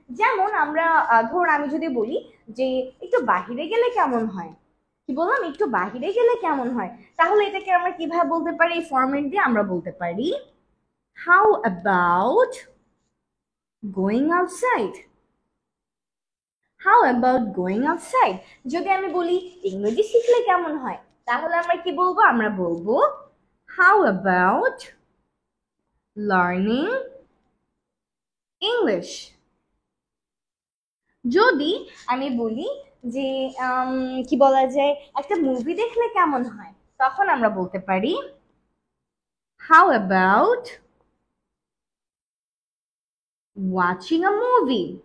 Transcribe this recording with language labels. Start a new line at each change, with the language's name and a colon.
Bangla: যেমন আমরা ধরুন আমি যদি বলি যে একটু বাহিরে গেলে কেমন হয়, কি বললাম? একটু বাহিরে গেলে কেমন হয়, তাহলে এটাকে আমরা কিভাবে বলতে পারি? এই ফরম্যাট দিয়ে আমরা বলতে পারি
English: How about going outside. How about going outside?
Bangla: যদি আমি বলি ইংরেজি শিখলে কেমন হয়, তাহলে আমরা কি বলবো? আমরা বলবো
English: how about learning English.
Bangla: যদি আমি বলি যে কি বলা যায়, একটা মুভি দেখলে কেমন হয়, তখন আমরা বলতে পারি
English: how about watching a movie.